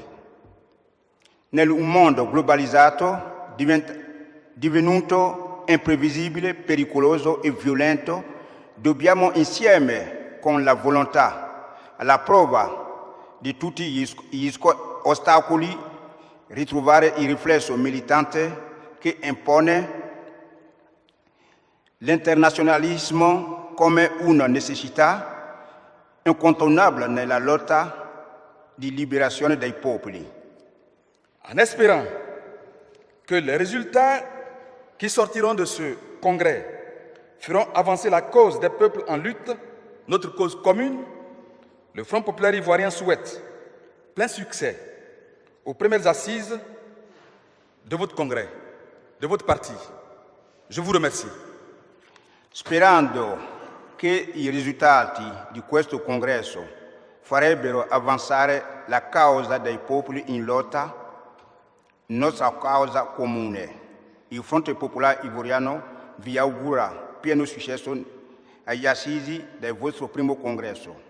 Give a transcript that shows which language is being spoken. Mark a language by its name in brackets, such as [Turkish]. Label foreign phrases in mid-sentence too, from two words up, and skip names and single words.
[Italian] In un mondo globalizzato, divenuto imprevisibile, pericoloso e violento, dobbiamo insieme con la volontà, alla prova di tutti gli ostacoli, ritrovare il riflesso militante che impone l'internazionalismo come una necessità incontournable nella lotta di liberazione dei popoli. [French] En espérant que les résultats qui sortiront de ce congrès feront avancer la cause des peuples en lutte, notre cause commune, le Front populaire ivoirien souhaite plein succès aux premières assises de votre congrès, de votre parti. Je vous remercie. [Italian] Sperando che i risultati di questo congresso farebbero avanzare la causa dei popoli in lotta, nostra causa comune. Il Fronte Popolare Ivoriano vi augura pieno successo agli assisi del vostro primo congresso.